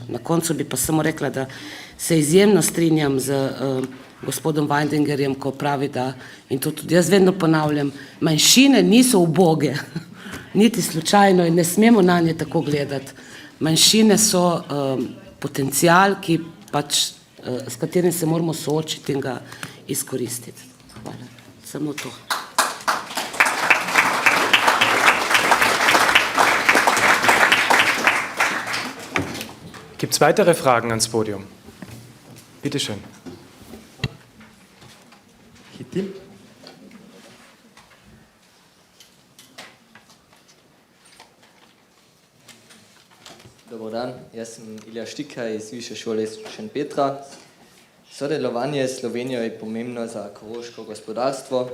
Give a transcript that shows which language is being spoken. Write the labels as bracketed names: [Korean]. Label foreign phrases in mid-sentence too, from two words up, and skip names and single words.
[Slovenian] Na koncu bi pa samo rekla, da se izjemno strinjam z gospodom Weindingerjem, ko pravi, da, in to tudi jaz vedno ponavljam, manjšine niso uboge, niti slučajno in ne smemo na nje tako gledati. Manjšine so potencial, ki pač, s katerim se moramo soočiti in ga izkoristiti. Hvala. Samo to. [German] Gibt es weitere Fragen ans Podium? Bitte schön. [Slovenian] Hitim. [Croatian] Dobar dan, [Slovenian] jaz sem Ilja Štika iz Višje šole Šentpetra. Sodelovanje s Slovenijo je pomembno za koroško gospodarstvo.